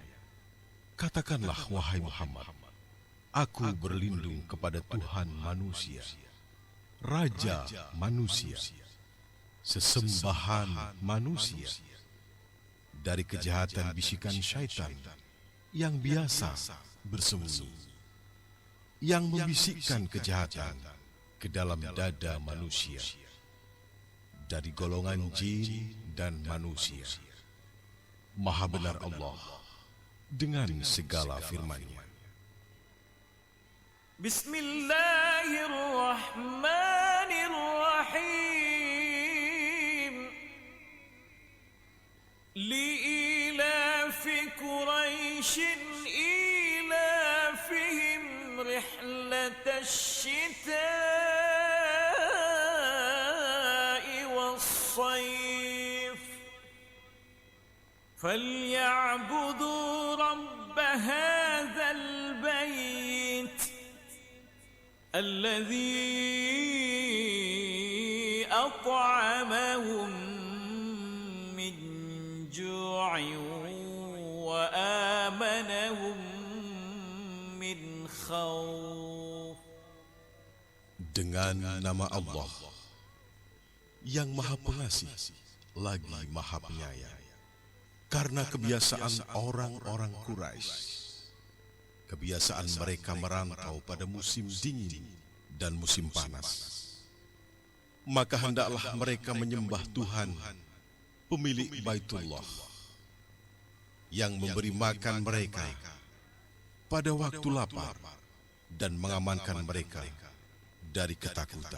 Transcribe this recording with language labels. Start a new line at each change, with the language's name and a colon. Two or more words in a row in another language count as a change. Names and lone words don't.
Indonesian: Katakanlah wahai Muhammad, aku berlindung kepada Tuhan manusia, Raja manusia, sesembahan manusia, dari kejahatan bisikan syaitan yang biasa bersembunyi, yang membisikkan kejahatan ke dalam dada manusia, dari golongan jin dan manusia. Maha benar Allah dengan segala firman-Nya.
Arabic: Bismillahirrahmanirrahim. لإيلاف قريش إيلافهم رحلة الشتاء والصيف. فليعبدوا رب هذا البيت الذي أطعمهم من جوع وآمنهم من خوف.
Indonesian: Dengan nama Allah yang Maha Pengasih lagi Maha Penyayang. Karena kebiasaan orang-orang Quraisy, kebiasaan mereka merantau pada musim dingin dan musim panas, maka hendaklah mereka menyembah Tuhan, pemilik Baitullah, yang memberi makan mereka pada waktu lapar dan mengamankan mereka dari ketakutan.